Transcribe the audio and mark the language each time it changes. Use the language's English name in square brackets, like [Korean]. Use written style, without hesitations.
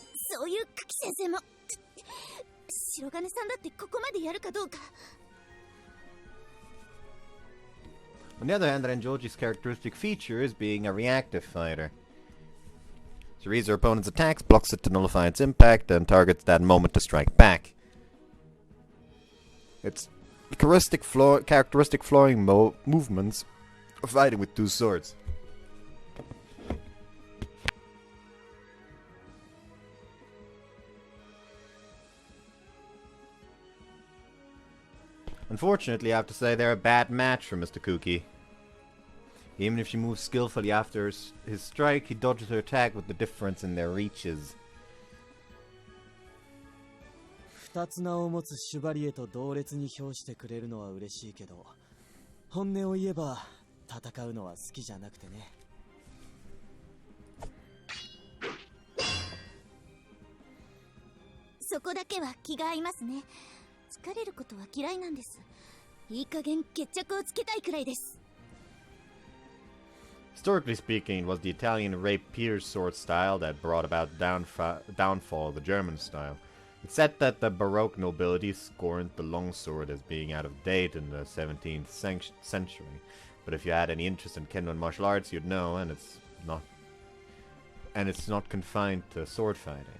[Japanese] そういう久喜先生も白金さんだってここまでやるかどうか。 [English] On the other hand, Renjoji's characteristic feature is being a reactive fighter. She reads her opponent's attacks, blocks it to nullify its impact, and targets that moment to strike back. It's characteristic flowing movements of fighting with two swords. Unfortunately, I have to say they're a bad match for Mr. Kuki. Even if she moves skillfully after his strike, he dodges her attack with the difference in their reaches. [Japanese] 二つ名を持つシュバリエと同列に評してくれるのは嬉しいけど、本音を言えば戦うのは好きじゃなくてね。そこだけは気が合いますね。疲れることは嫌いなんです。いい加減決着をつけたいくらいです。 [English] Historically speaking, it was the Italian rapier sword style that brought about downfall of the German style. It's said that the Baroque nobility scorned the longsword as being out of date in the 17th century. But if you had any interest in kendo and martial arts, you'd know, and it's not confined to sword fighting.